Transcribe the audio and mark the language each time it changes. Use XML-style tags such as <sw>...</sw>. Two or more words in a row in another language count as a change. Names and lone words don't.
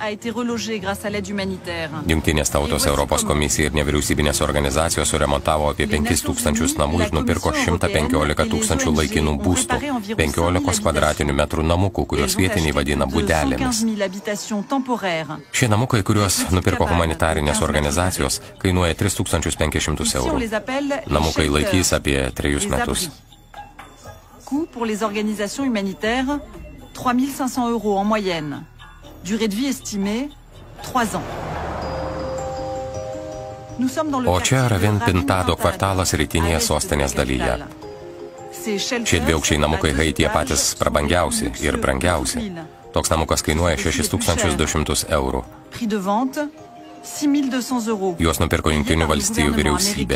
<lt>Jungtinės tautos, Europos komisija ir nevyriausybinės organizacijos suremontavo apie 5000 namų ir nupirko 115 000 laikinų būstų, 15 kvadratinių metrų namukų, kuriuos vietiniai vadina būdelėmis. Šie namukai, kuriuos nupirko humanitarinės organizacijos, kainuoja 3500 eurų. Namukai laikys apie 3 metus.</lt> <fr>Coût pour les organisations humanitaires, 3500 € en moyenne. Durée de vie estimée, 3 ans.</fr> <lt>O čia Ravin Pintado kvartalas rytinėje sostinės dalyje. Šie dviaukščiai namukai Haityje patys prabangiausi ir brangiausi. Toks namukas kainuoja 6200 eurų. Juos nupirko Jungtinių valstijų vyriausybė.</lt>